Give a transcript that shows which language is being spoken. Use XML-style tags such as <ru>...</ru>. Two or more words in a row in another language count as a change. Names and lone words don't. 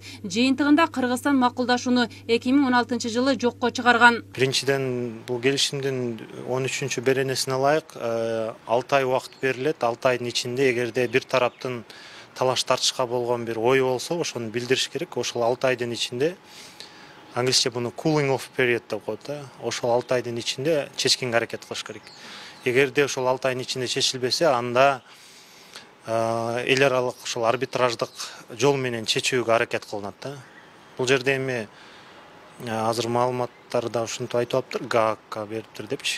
<ky>Жыйынтыгында Кыргызстан макулдашууну 2016 жылы жокко чыгарган. Биринчиден бул келишимдин 13 беренесине ылайык 6 ай убакыт берилет. 6 айдын ичинде эгерде бир тараптын талаш тартышка болгон бир ой болсо, ошону билдириш керек. Ошол 6 айдын ичинде, англисче буну</ky> <en>cooling off period</en> <ky>деп коет да. Ошол 6 айдын ичинде чечкенге аракет кылыш керек. Эгерде ошол 6 айдын ичинде чечилбесе, анда эл аралык ошол арбитраждык жол менен чечүүгө аракет кылынат да. Бул жерде эми азыр маалыматтарда ушинтип айтып атыптыр, ГААКка бериптир депчи.</ky>